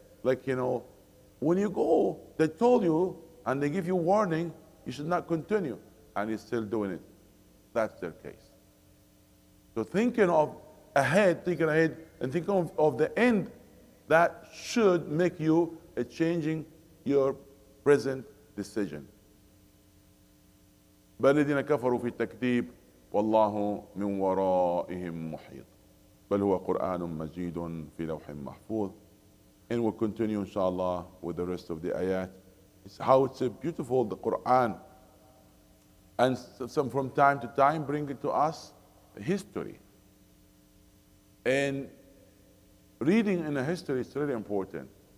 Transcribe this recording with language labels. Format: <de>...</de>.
<en>Like, when you go, they told you and they give you warning, you should not continue, and you're still doing it. That's their case. So thinking ahead, and thinking of the end, that should make you changing your present decision.</en> <ar>بل الذين كفروا في التكذيب والله من ورائهم محيط بل هو قرآن مجيد في لوح محفوظ.</ar> <en>And we'll continue inshallah with the rest of the ayat. It's how it's beautiful, the Quran. And some from time to time bring it to us history. And reading in a history is really important.</en>